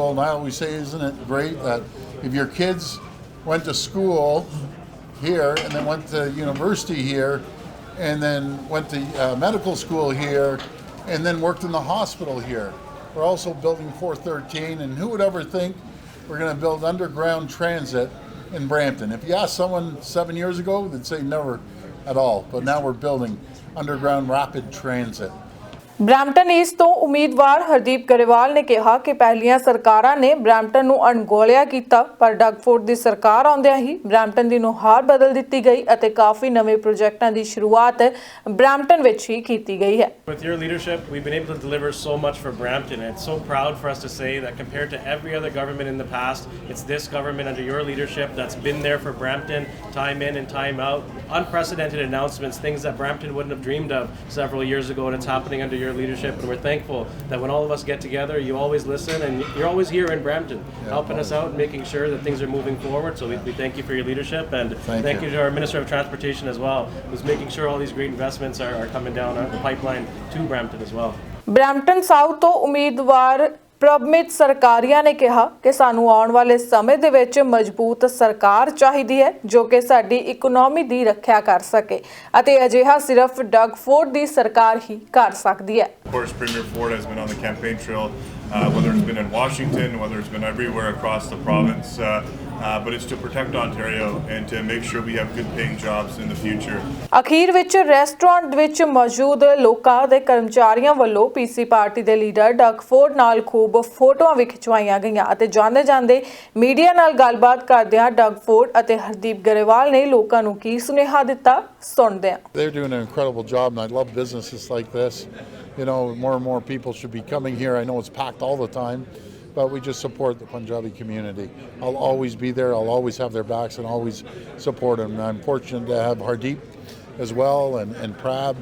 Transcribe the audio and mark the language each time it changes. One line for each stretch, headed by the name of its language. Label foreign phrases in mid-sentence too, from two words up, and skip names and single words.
English: And I always say, isn't it great that if your kids went to school here and then went to university here and then went to medical school here and then worked in the hospital here. We're also building 413, and who would ever think we're going to build underground transit in Brampton? If you ask someone 7 years ago, they'd say never at all. But now we're building underground rapid transit.
Punjabi: ਬ੍ਰੈਂਪਟਨ ਈਸਟ ਤੋਂ ਉਮੀਦਵਾਰ ਹਰਦੀਪ ਗਰੇਵਾਲ ਨੇ ਕਿਹਾ ਕਿ ਪਹਿਲੀਆਂ ਸਰਕਾਰਾਂ ਨੇ ਬ੍ਰੈਂਪਟਨ ਨੂੰ ਅਣਗੌਲਿਆ ਕੀਤਾ, ਪਰ ਡਗ ਫੋਰਡ ਦੀ ਸਰਕਾਰ ਆਉਂਦਿਆਂ ਹੀ ਬ੍ਰੈਂਪਟਨ ਦੀ ਨੁਹਾਰ ਬਦਲ ਦਿੱਤੀ ਗਈ ਅਤੇ ਕਾਫੀ ਨਵੇਂ ਪ੍ਰੋਜੈਕਟਾਂ ਦੀ ਸ਼ੁਰੂਆਤ ਬ੍ਰੈਂਪਟਨ ਵਿੱਚ ਹੀ ਕੀਤੀ ਗਈ ਹੈ।
English: With your leadership, we've been able to deliver so much for Brampton. It's so proud for us to say that compared to every other government in the past, it's this government under your leadership that's been there for Brampton, time in and time out. Unprecedented announcements, things that Brampton wouldn't have dreamed of several years ago, and it's happening under your leadership, and we're thankful that when all of us get together, you always listen and you're always here in Brampton, helping us out and making sure that things are moving forward. So we thank you for your leadership, and thank you to our Minister of Transportation as well, who's making sure all these great investments are coming down the pipeline to Brampton as well.
Punjabi: ਬ੍ਰੈਂਪਟਨ ਸਾਊਥ ਤੋਂ ਉਮੀਦਵਾਰ ਪ੍ਰਭਮਿਤ ਸਰਕਾਰੀਆ ਨੇ ਕਿਹਾ ਕਿ ਸਾਨੂੰ ਆਉਣ ਵਾਲੇ ਸਮੇਂ ਦੇ ਵਿੱਚ ਮਜ਼ਬੂਤ ਸਰਕਾਰ ਚਾਹੀਦੀ ਹੈ ਜੋ ਕਿ ਸਾਡੀ ਇਕਨੋਮੀ ਦੀ ਰੱਖਿਆ ਕਰ ਸਕੇ ਅਤੇ ਅਜਿਹਾ ਸਿਰਫ ਡਗ ਫੋਰਡ ਦੀ ਸਰਕਾਰ ਹੀ ਕਰ ਸਕਦੀ ਹੈ।
English: Of course, Premier Ford has been on the campaign trail, whether it's been in Washington, whether it's been everywhere across the province, but it's to protect Ontario and to make sure we have good paying jobs in the future.
Punjabi: ਅਖੀਰ ਵਿੱਚ ਰੈਸਟੋਰੈਂਟ ਵਿੱਚ ਮੌਜੂਦ ਲੋਕਾਂ ਦੇ ਕਰਮਚਾਰੀਆਂ ਵੱਲੋਂ ਪੀਸੀ ਪਾਰਟੀ ਦੇ ਲੀਡਰ ਡਗ ਫੋਰਡ ਨਾਲ ਖੂਬ ਫੋਟੋਆਂ ਵੀ ਖਿਚਵਾਈਆਂ ਗਈਆਂ ਅਤੇ ਜਾਂਦੇ ਜਾਂਦੇ ਮੀਡੀਆ ਨਾਲ ਗੱਲਬਾਤ ਕਰਦਿਆਂ ਡਗ ਫੋਰਡ ਅਤੇ ਹਰਦੀਪ ਗਰੇਵਾਲ ਨੇ ਲੋਕਾਂ ਨੂੰ ਕੀ ਸੁਨੇਹਾ ਦਿੱਤਾ, ਸੁਣਦੇ ਹਾਂ।
English: They're doing an incredible job, and I love businesses like this. You know, more and more people should be coming here. I know it's packed all the time, but we just support the Punjabi community. I'll always be there. I'll always have their backs and always support them. And I'm fortunate to have Hardeep as well and Prab.